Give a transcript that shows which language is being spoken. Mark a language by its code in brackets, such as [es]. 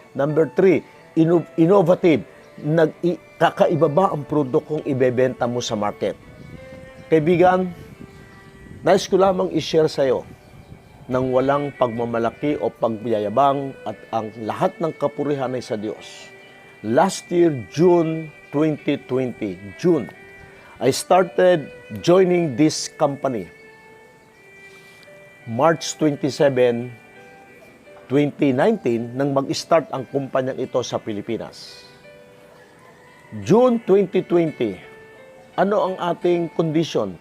[tl] Number 3, innovative, kakaiba ba ang produktong ibebenta mo sa market. Kaibigan, nais ko lamang i-share sa iyo nang walang pagmamalaki o pagyayabang at ang lahat ng kapurihan ay sa Diyos. [en] Last year, June 2020, I started joining this company. [tl] March 27, 2019, nang mag-start ang kumpanyang ito sa Pilipinas. June 2020, ano ang ating kondisyon?